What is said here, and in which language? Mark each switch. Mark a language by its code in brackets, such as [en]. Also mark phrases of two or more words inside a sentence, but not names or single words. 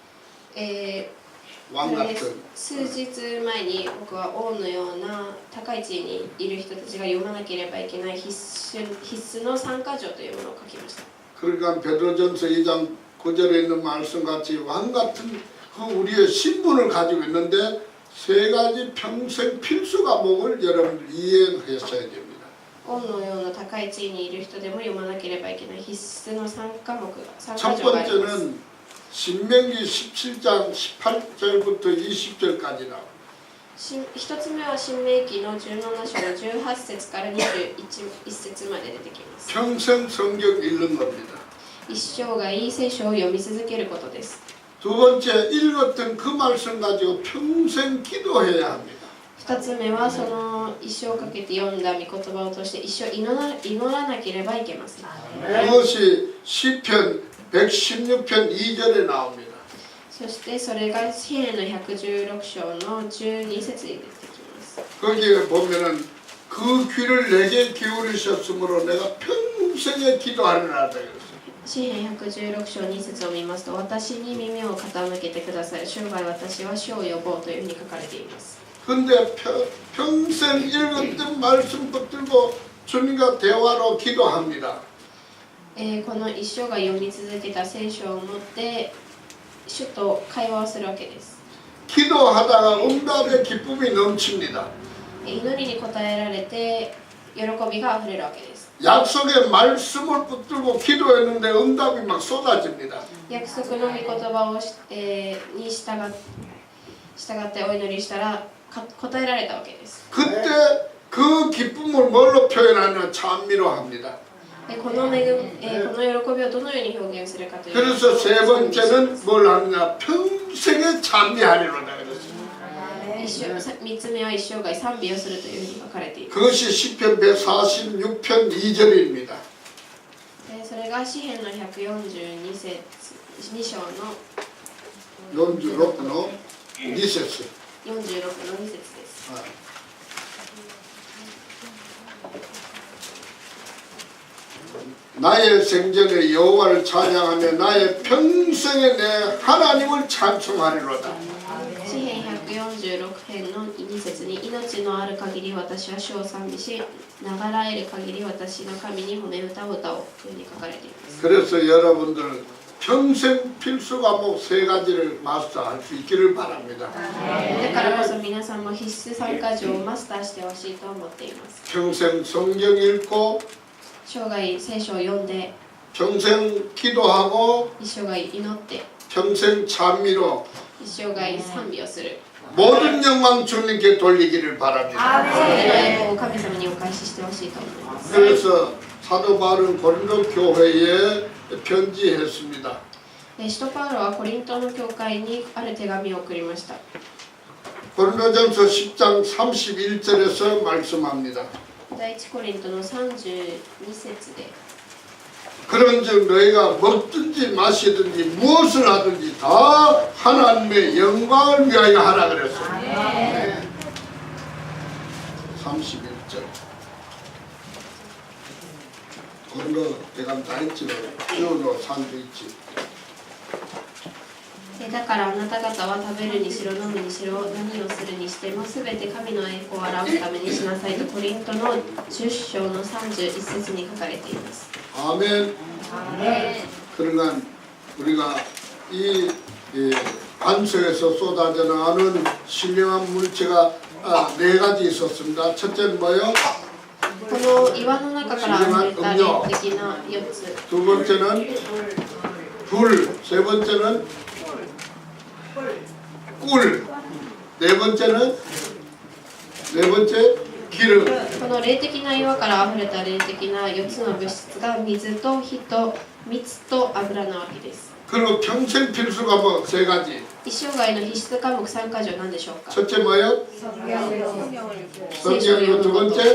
[ko] 왕 같은. [ja] 数日前に僕は王のような高い地位にいる人たちが読まなければいけない必須の3か条というものを書きました。 [ko] 그러니까 베드로전서 2장 9절에 있는 말씀같이 왕 같은 그 우리의 신분을 가지고 있는데 3가지 평생 필수 과목을 여러분들 이해하셔야 됩니다. [ja] 王のような高い地位にいる人でも読まなければいけない必須の3科目が3 [ko] 첫 [ja] か条があります。 [ko] 번째는 신명기 17장 18절부터 20절까지 나옵니다. [ja] 一つ目は新明記の17章の18節から21節まで出てきます。 [ko] 평생 성경 읽는 겁니다. [ja] 一生涯聖書を読み続けることです。 [ko] 두 번째 읽었던 그 말씀 가지고 평생 기도해야 합니다. [ja] 二つ目はその一生かけて読んだ御言葉を通して一生祈らなければいけません。 [ko] 그것이 시편 116편 2절에 나옵니다. [ja] そしてそれが詩篇の116章の12節に出てきます。 [ko] 거기에 보면은 그 귀를 내게 기울이셨으므로 내가 평생에 기도하리라 그랬어요. [ja] 詩篇116章2節を見ますと、私に耳を傾けてください。生涯私は主を呼ぼうというふうに書かれています。 [ko] 근데 평생 읽었던 말씀 붙들고 주님과 대화로 기도합니다. [ja] この一生が読み続けた聖書を持って主と会話をするわけです。 [ko] 기도하다가 응답의 기쁨이 넘칩니다. [ja] 祈りに応えられて喜びがあふれるわけです。 [ko] 약속의 말씀을 붙들고 기도했는데 응답이 막 쏟아집니다. [ja] 約束の御言葉をに従ってお祈りしたら答えられたわけです。 [ko] 그때 그 기쁨을 뭘로 표현하냐 찬미로 합니다. [ja] この喜びをどのように表現するかというと、 [ko] 그래서 세 번째는 뭘 하느냐 평생에 찬미하리로다 그랬어요. [ja] 3 つ目は一生涯賛美をするというふうに書かれています。 [ko] 그것이 시편 146편 2절입니다. [ja] それが詩篇の142節2章の 46の2節 46の2節です。 [ko] 나의 생전에 여호와를 찬양하며 나의 평생에 내 하나님을 찬송하리로다. [ja] 詩篇146編の2節に、命のある限り私は主を賛美し、流らえる限り私の神に褒め歌を歌おうというふうに書かれています。 [ko] 그래서 여러분들 평생 필수 과목 3가지를 마스터할 수 있기를 바랍니다. [ja] だからこそ皆さんも必須3か条をマスターしてほしいと思っています。 [ko] 평생 성경 읽고 [ja] 生涯聖書を読んで、 [ko] 평생 기도하고 [ja] 一生涯祈って、 [ko] 평생 찬미로 [ja] 一生涯賛美をする。 [ko] 모든 영광 주님께 돌리기를 바랍니다. [ja] それの栄光を神様にお返ししてほしいと思います。 [ko] 그래서 사도 바울은 고린도 교회에 편지했습니다. [ja] 使徒パウロはコリントの教会にある手紙を送りました。 [ko] 고린도전서 10장 31절에서 말씀합니다. [ja] 第一コリントの32節で [ko] 그런즉 너희가 먹든지 마시든지 무엇을 하든지 다 하나님의 영광을 위하여 하라 그랬어요. 31절. 고린도 대감 다 있지만 주로 산도 있지. [ja] だからあなた方は食べるにしろ飲むにしろ何をするにしてもすべて神の栄光を表すためにしなさいとコリントの10章の31節に書かれています。 [ko] 아멘. 그러니까 우리가 이 반석에서 쏟아져 나오는 신령한 물체가 네 가지 있었습니다. 첫째는 뭐요? [ja] この岩の中から溢れた霊的な4つ。 [ko] 두 번째는 불, 세 번째는 꿀, 네 번째 기름. [ja] この霊的な岩から溢れた霊的な4つの物質が水と火と蜜と油なわけです。 [ko] 그리고 평생 필수 과목 세 가지. [ja] 一生涯の必須科目3か条何でしょうか？ [ko] 첫째 뭐요? [ja] 聖書を [ko] 성경이고 [ja] 読む [ko] 두 [ja] こと [ko] 번째 、